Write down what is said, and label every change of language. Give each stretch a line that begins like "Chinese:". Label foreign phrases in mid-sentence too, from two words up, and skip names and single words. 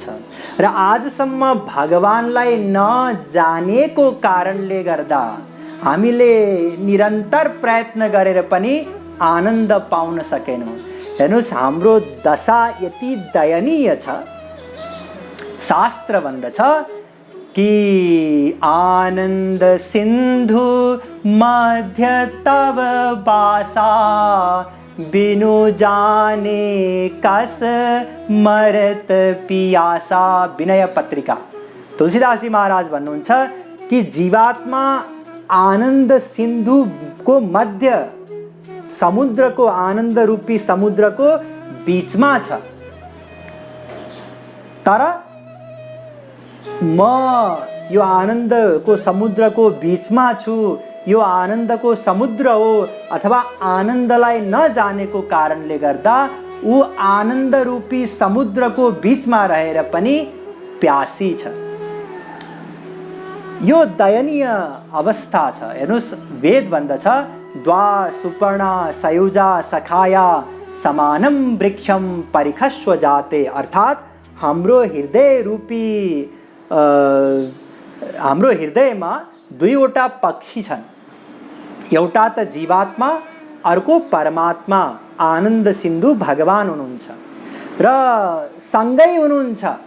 Nepali: र आजसम्म भगवानलाई नजानेको कारणले गर्दा हामीले निरन्तर प्रयत्न गरेर पनि आनन्द पाउन सकेनौँ। हेर्नुहोस्, हाम्रो दशा यति दयनीय छ। शास्त्र भन्दछ कि
Awadhi: आनन्द सिन्धु मध्य तव बासा, बिनु जाने कस मरत पियासा।
Nepali: विनय पत्रिका। तुलसीदास जी महाराज भन्नुहुन्छ कि जीवात्मा आनन्द सिन्धुको मध्य, समुद्रको, आनन्द रूपी समुद्रको बीचमा छ। तर म यो आनन्दको समुद्रको बीचमा छु, यो आनन्दको समुद्र हो, अथवा आनन्दलाई नजानेको कारणले गर्दा ऊ आनन्द रूपी समुद्रको बीचमा रहेर पनि प्यासी छ। यो दयनीय अवस्था छ। हेर्नुहोस्, वेद भन्दछ
Sanskrit: द्वा सुपर्णा सयुजा सखाया समानम वृक्षम परिखस्व जाते,
Nepali: अर्थात् हाम्रो हृदय रूपी हाम्रो हृदयमा दुईवटा पक्षी छन्, एउटा त जीवात्मा, अर्को परमात्मा आनन्द सिन्धु भगवान हुनुहुन्छ र सँगै हुनुहुन्छ।